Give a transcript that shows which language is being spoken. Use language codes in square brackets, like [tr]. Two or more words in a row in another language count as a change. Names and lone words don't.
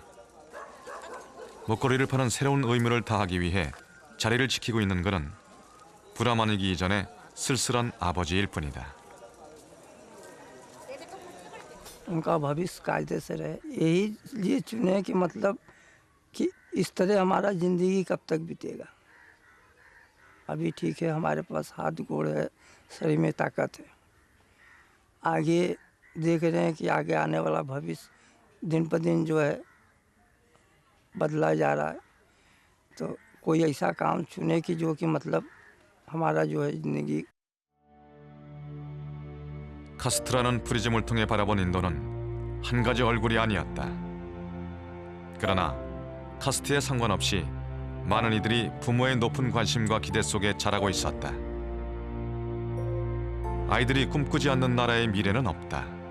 [ko] 목걸이를 파는 새로운 의무를 다하기 위해 자리를 지키고 있는 그는 브라만이기 이전에 쓸쓸한 아버지일 뿐이다. [hi] उनका भविष्य कायदे से रहे, यही लिए चुने कि मतलब कि इस तरह हमारा ज़िंदगी कब तक बीतेगा। अभी ठीक है, हमारे पास हाथ गोड़ है, शरीर में ताकत है, आगे देख रहे हैं कि आगे आने वाला भविष्य दिन पर दिन जो है बदला जा रहा है। तो कोई ऐसा काम चुने कि जो कि मतलब हमारा जो है ज़िंदगी। [ko] 카스트라는 프리즘을 통해 바라본 인도는 한 가지 얼굴이 아니었다. 그러나 카스트에 상관없이 많은 이들이 부모의 높은 관심과 기대 속에 자라고 있었다. 아이들이 꿈꾸지 않는 나라의 미래는 없다.